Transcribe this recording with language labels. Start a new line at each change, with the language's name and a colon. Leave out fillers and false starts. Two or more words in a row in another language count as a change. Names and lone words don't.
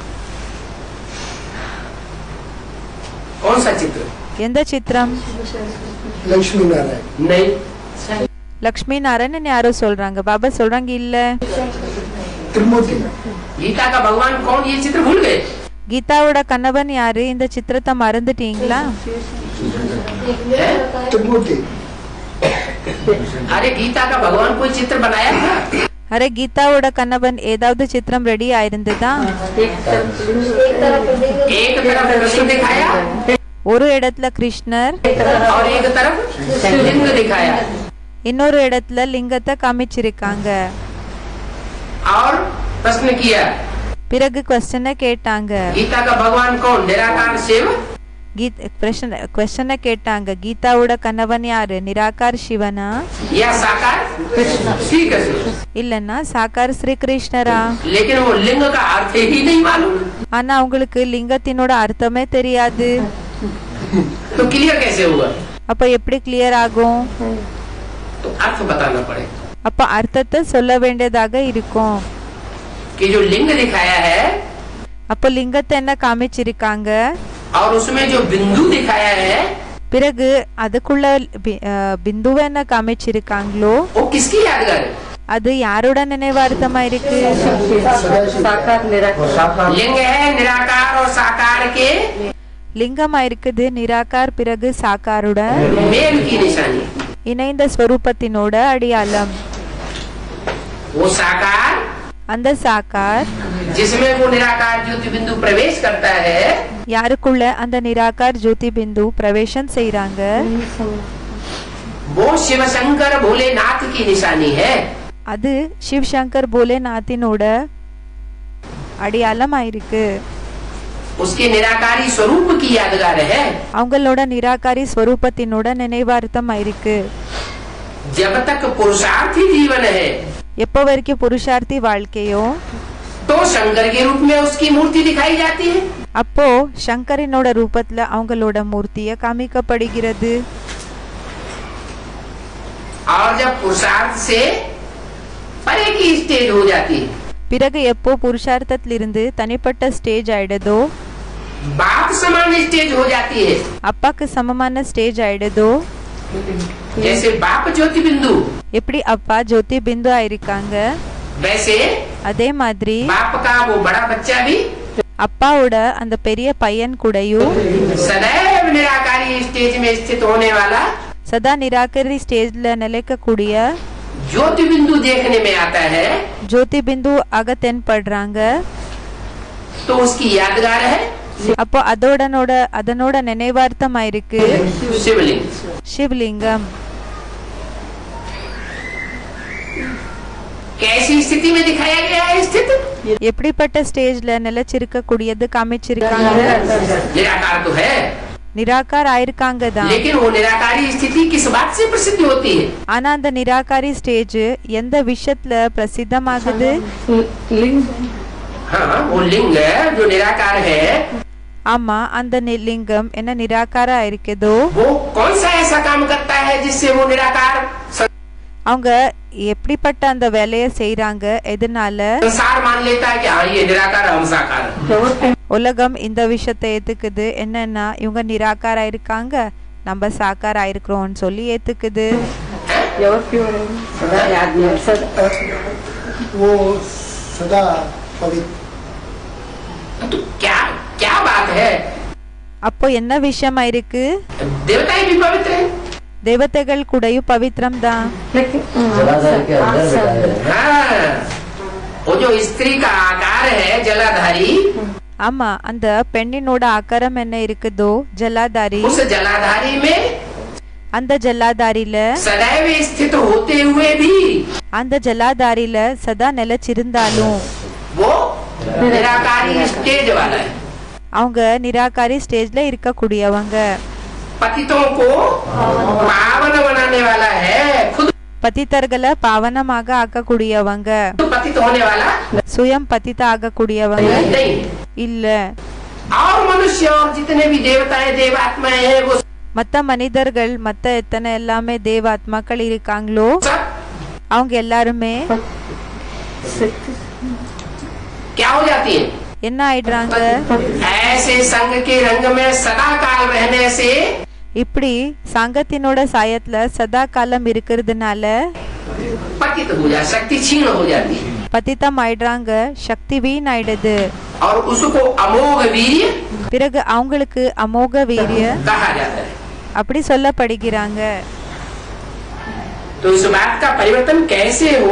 Hindi: कौन सा चित्र?
Tamil: எந்த சித்திரம்?
Hindi: लक्ष्मी नारायण नहीं,
Tamil: லக்ஷ்மி நாராயணன் யாரோ சொல்றாங்க. பாபா சொல்றாங்க இல்ல.
Hindi: त्रिमूर्ति गीता का भगवान कौन? ये चित्र भूल गए।
Tamil: கீதாவோட கணவன் யாரு? இந்த சித்திரத்தை மறந்துட்டீங்களா?
Hindi: है? त्रिमूर्ति अरे गीता का भगवान कोई चित्र बनाया था?
Tamil: அரே கீதாவோட கண்ணவன் ஏதாவது சித்திரம் ரெடி ஆயிருந்ததா?
Hindi: एक तरफ एक तरफ कृष्ण दिखाया
Tamil: ஒரு இடத்துல கிருஷ்ணர்,
Hindi: और एक तरफ लिंग दिखाया,
Tamil: இன்னொரு இடத்துல லிங்கத்தை காமிச்சிருக்காங்க.
Hindi: और प्रश्न किया
Tamil: பிறகு क्वेश्चனை கேட்டாங்க.
Hindi: गीता का भगवान कौन? निराकार शिव
Tamil: क्वेश्चனை கேட்டாங்க, கீதாவோட கணவன் யாரு? நிராகார் சிவனா
Hindi: या साकार श्री कृष्ण?
Tamil: இல்லன்னா சாக்கார் ஸ்ரீ கிருஷ்ணரா?
Hindi: लेकिन वो लिंग का अर्थ ही नहीं मालूम,
Tamil: ஆனா அவங்களுக்கு லிங்கத்தினோட அர்த்தமே தெரியாது.
Hindi: तो क्लियर कैसे होगा?
Tamil: அப்ப எப்படி கிளியர் ஆகும்?
Hindi: तो अर्थ बताना पड़ेगा
Tamil: அப்ப அர்த்தத்தை சொல்ல வேண்டியதாக இருக்கும்.
Hindi: कि जो लिंग दिखाया है
Tamil: அப்ப லிங்கத்தை என்ன காமிச்சிருக்காங்க,
Hindi: और उसमें जो बिंदु दिखाया है
Tamil: பிறகு அதுக்குள்ள பிந்துவை என்ன காமிச்சிருக்காங்களோ
Hindi: वो किसकी यादगार है?
Tamil: அது யாரோட நினைவார்த்தமா இருக்கு?
Hindi: साकार निराकार लिंग है निराकार और साकार के
Tamil: லிங்கமா இருக்குது, நிராகார் பிறகு சாக்காரோட
Hindi: मेल की निशानी।
Tamil: இணைந்த ஸ்வரூபத்தினோட அடையாளம்.
Hindi: वो साकार
Tamil: அந்த சாக்கார்
Hindi: जिसमें वो निराकार ज्योति बिंदु प्रवेश करता है
Tamil: யாருக்குள்ள அந்த நிராகார் ஜோதி பிந்து பிரவேசம் செய்றாங்க,
Hindi: वो शिव शंकर भोलेनाथ की निशानी है।
Tamil: அது சிவ் சங்கர் போலேநாத்தினோட அடையாளம் ஆயிருக்கு.
Hindi: उसके निराकारी स्वरूप की यादगार है।
Tamil: அவங்களோட நிராகாரி ஸ்வரூபத்தினோட நினைவார்த்தம் ஆயிருக்கு.
Hindi: जब तक पुरुषार्थी जीवन है
Tamil: எப்போ வரைக்கும் புருஷார்த்தி வாழ்க்கையோ
Hindi: तो शंकर के रूप में उसकी मूर्ति दिखाई जाती है,
Tamil: அப்போ சங்கரினோட ரூபத்துல அவங்களோட மூர்த்திய காமிக்கப்படுகிறது.
Hindi: और जब पुरुषार्थ से परे की स्टेज हो जाती है,
Tamil: பிறகு எப்போ புருஷார்த்தத்திலிருந்து தனிப்பட்ட ஸ்டேஜ் ஆயிடுதோ,
Hindi: बाप समान स्टेज हो जाती है।
Tamil: அப்பாக்கு சமமான ஸ்டேஜ் ஆயிடுதோ,
Hindi: जैसे बाप ज्योति बिंदु
Tamil: எப்படி அப்பா ஜோதி பிந்து ஆயிருக்காங்க,
Hindi: वैसे
Tamil: அதே மாதிரி
Hindi: बाप का वो बड़ा बच्चा भी
Tamil: அப்பாவோட அந்த பெரிய பையன் கூடயும்
Hindi: सदैव निराकारी स्टेज में स्थित होने वाला
Tamil: சதா நிராகரி ஸ்டேஜ்ல நிலைக்கக்கூடிய
Hindi: ज्योति बिंदु देखने में आता है,
Tamil: ஜோதி பிந்து ஆக தென்படுறாங்க.
Hindi: तो उसकी यादगार है
Tamil: அப்போ அதனோட நினைவார்த்தம் ஆயிருக்கு
Hindi: शिवलिंग।
Tamil: சிவலிங்கம்.
Hindi: कैसी स्थिति में दिखाया गया है स्थिति?
Tamil: எப்படிப்பட்ட ஸ்டேஜ்ல நிலைச்சிருக்க கூடியது காமிச்சிருக்காங்க.
Hindi: निराकार तो है,
Tamil: நிராகார் ஆயிருக்காங்க தான்,
Hindi: लेकिन वो निराकारी स्थिति किस बात से प्रसिद्ध होती है?
Tamil: ஆனா அந்த நிராகாரி ஸ்டேஜ் எந்த விஷயத்துல பிரசித்தமாகுது?
Hindi: लिंग हाँ, वो लिंग जो निराकार है
Tamil: ஆமா, அந்த லிங்கம் என்ன நிராகாரா இருக்குதோ
Hindi: वो कौन सा ऐसा काम करता है जिससे वो निराकार
Tamil: அவங்க எப்படிப்பட்ட அந்த வேலையை செய்யறாங்க, எதனால
Hindi: संसार मान लेता है कि हाँ ये निराकार हम साकार है?
Tamil: உலகம் இந்த விஷயத்தை ஏத்துக்குது, என்னன்னா இவங்க நிராகாரா இருக்காங்க, நம்ம சாக்காரா இருக்கிறோம்னு சொல்லி ஏத்துக்குது.
Hindi: सदा याद में सदा वो सदा पवित्र तो क्या क्या बात है?
Tamil: அப்போ என்ன விஷயமா இருக்கு?
Hindi: देवताएं भी पवित्र हैं।
Tamil: தேவதைகள் கூடயும் பவித்ரம் தான்.
Hindi: लेकिन हाँ, वो जो स्त्री का आकार है जलाधारी,
Tamil: ஆமா, அந்த பெண்ணினோட ஆகாரம் என்ன இருக்குதோ ஜலாதாரி,
Hindi: उस जलाधारी में
Tamil: அந்த ஜலாதாரில
Hindi: सदैव स्थित होते हुए भी
Tamil: அந்த ஜலாதாரில சதா நிலைச்சிருந்தாலும்
Hindi: वो निराकारी स्टेज वाला है।
Tamil: அவங்க நிராகாரி ஸ்டேஜ்ல இருக்கக்கூடியவங்க,
Hindi: पतितों को पावन बनाने वाला है, खुद
Tamil: பதித்தர்களை பாவனமாக ஆக்கக்கூடியவங்க,
Hindi: पतित होने वाला
Tamil: சுயம் பதித்த ஆகக்கூடியவங்க
Hindi: नहीं।
Tamil: இல்ல.
Hindi: और मनुष्य और जितने भी देवताएं देवात्माएं हैं वो
Tamil: மத்த மனிதர்கள் மத்த எத்தனை எல்லாமே தேவாத்மாக்கள் இருக்காங்களோ
Hindi: सब
Tamil: அவங்க எல்லாருமே
Hindi: क्या हो जाती है?
Tamil: என்ன ஆயிடுறாங்க?
Hindi: ऐसे संग के रंग में सदा काल रहने से
Tamil: இப்படி சங்கத்தினோட சாயத்துல சதா காலம் இருக்கிறதுனால
Hindi: पतित हो जाए, शक्ति क्षीण हो जाती है
Tamil: பதித்தம் ஆயிடுறாங்க, சக்தி வீண் ஆயிடுது.
Hindi: और उसको अमोघ वीर्य
Tamil: பிறகு அவங்களுக்கு அமோக வீரிய
Hindi: कहा जाता है।
Tamil: அப்படி சொல்லப்படுகிறாங்க.
Hindi: तो इस बात का परिवर्तन कैसे हो?